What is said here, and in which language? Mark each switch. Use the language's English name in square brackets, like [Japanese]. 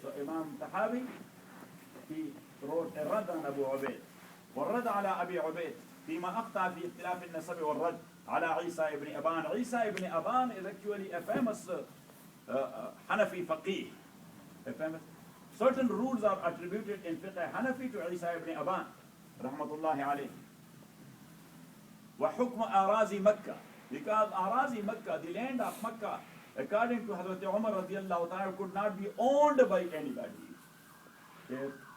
[English] So Imam Tahawee, he wrote a rad on Abu Ubaid. [Arabic] والرد على أبي عبيد فيما أخطأ في اختلاف النسب والرد على عيسى ابن أبان. [English] Isa ibn Aban is actually a famous Hanafi faqih. A famous. Certain rules are attributed in fiqh Hanafi to Isa ibn Aban. Rahmatullahi alayh. [Arabic] وحكم أراضي مكة, [English] because Arazi Makkah, the land of Makkah, according to Hazrat Umar radiyallahu ta'ala, could not be owned by anybody. Yes.